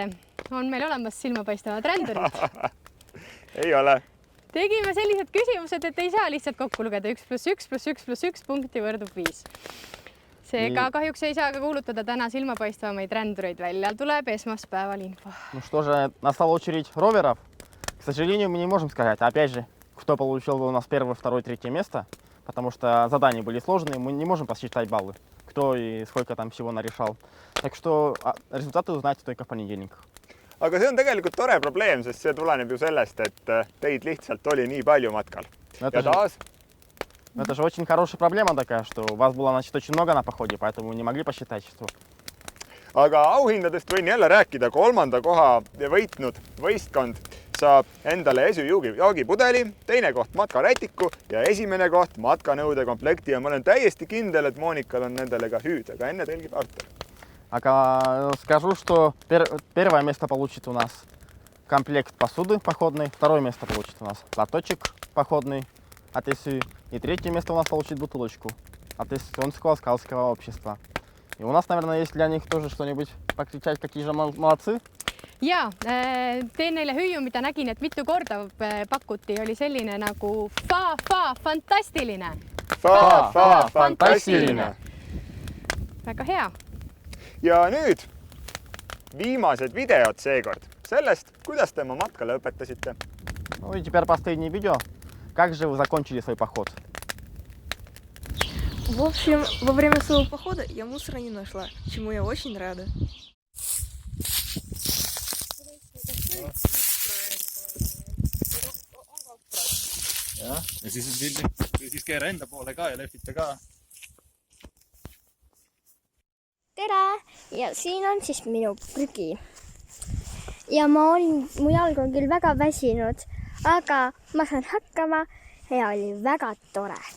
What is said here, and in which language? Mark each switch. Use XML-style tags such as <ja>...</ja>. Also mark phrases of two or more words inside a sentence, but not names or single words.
<et>On meil olemas silmapaistavad rändurid? Ei ole. Tegime sellised küsimused, et ei saa lihtsalt kokku lugeda 1 + 1 + 1 + 1 punkti võrdub 5. Seega kahjuks ei saa ka kuulutada täna silmapaistvamaid rändureid välja. Tuleb esmaspäeval info.</et> <ru>Ну что же, настала очередь роверов. К сожалению, мы не можем сказать, опять же, кто получил у нас 1, 2, 3 место, потому что задания были сложные, мы не можем посчитать баллы, кто и сколько там всего нарешал. Так что результаты узнаете только в понедельник.</ru> <et>Aga see on tegelikult tore probleem, sest see tuleneb ju sellest, et teid lihtsalt oli nii palju matkal.</et> <ru>Это же очень хорошая проблема такая, что у вас было, значит, очень много на походе, поэтому не могли посчитать, что...</ru> <et>Aga auhindadest võin jälle rääkida. 3. koha võitnud võistkond saab endale joogipudeli, 2. koht matkarätiku ja 1. koht matkanõude komplekti ja ma olen täiesti kindel, et Monikal on nendele ka hüüd, aga enne telgib Artur.</et> <ru>Aga скажу, что 1 место получит у нас комплект посуды походной, 2 место получит у нас лоточек походный от СУ и 3 место у нас получит бутылочку от Эстонского скаутского общества. И у нас, наверное, есть для них тоже что-нибудь покричать, какие же молодцы.</ru> <et>Ja, teen neile hüüu, mida nägin, et mitu korda pakuti, oli selline nagu fantastiline. Fantastiline. Väga hea. Ja nüüd viimased videod seekord sellest, kuidas te oma matkale õpetasite.</et> <ru>Ну и теперь последнее видео. Как же вы закончили свой поход? В общем, во время своего похода я мусора не нашла, чему я очень рада.</ru> <et>Ja siis keera enda poole ka ja lehvita ka. Tere! Ja siin on siis minu prügi. Ja mu jalg on küll väga väsinud, aga ma saan hakkama ja oli väga tore.</et>